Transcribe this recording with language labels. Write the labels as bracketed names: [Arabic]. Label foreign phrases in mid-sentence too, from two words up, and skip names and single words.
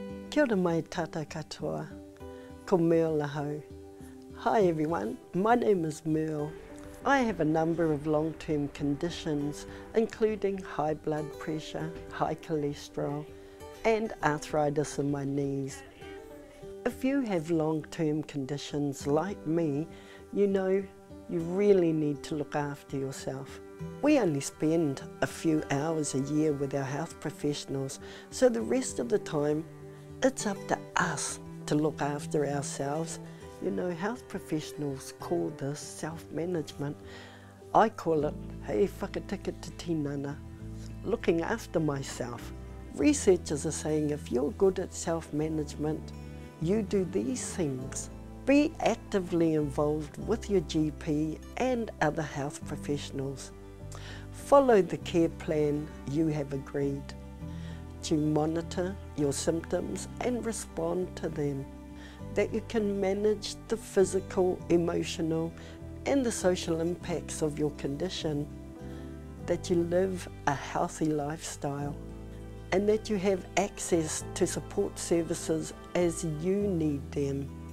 [Māori] Kia ora mai tata katoa, ko Merle Lahau. [English] Hi everyone, my name is Merle. I have a number of long-term conditions, including high blood pressure, high cholesterol, and arthritis in my knees. If you have long-term conditions like me, you know you really need to look after yourself. We only spend a few hours a year with our health professionals, so the rest of the time it's up to us to look after ourselves. You know, health professionals call this self-management. I call it, [Māori] hei whakatika te tinana, [English] looking after myself. Researchers are saying if you're good at self-management, you do these things. Be actively involved with your GP and other health professionals. Follow the care plan you have agreed to monitor your symptoms and respond to them, that you can manage the physical, emotional and the social impacts of your condition, that you live a healthy lifestyle, and that you have access to support services as you need them.